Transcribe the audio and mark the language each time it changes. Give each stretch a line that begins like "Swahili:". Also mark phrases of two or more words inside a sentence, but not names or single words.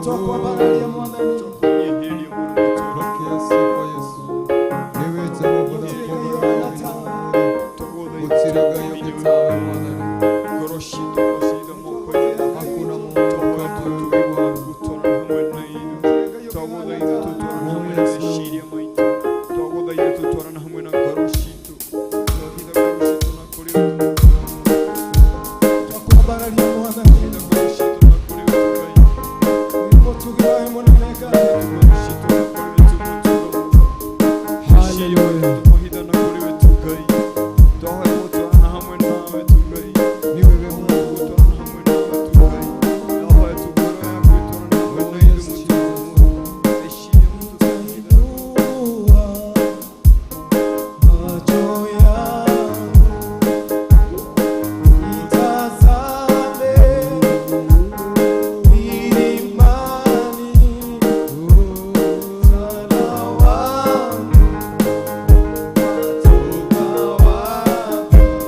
Kikuyu: Twakwambararia Mwathani.
Swahili: Pokea sifa Yesu.
Kikuyu: Ewe Jehova Utsiragayo kitawe Mwathani.
Swahili: Hakuna Mungu kama wewe.
Kikuyu: Twakwambararia Mwathani. Mutugi wawe munene Ngai.
Swahili: Haleluya. Ni wewe Mungu. Macho yangu itazame milimani, msaada wangu watoka wapi?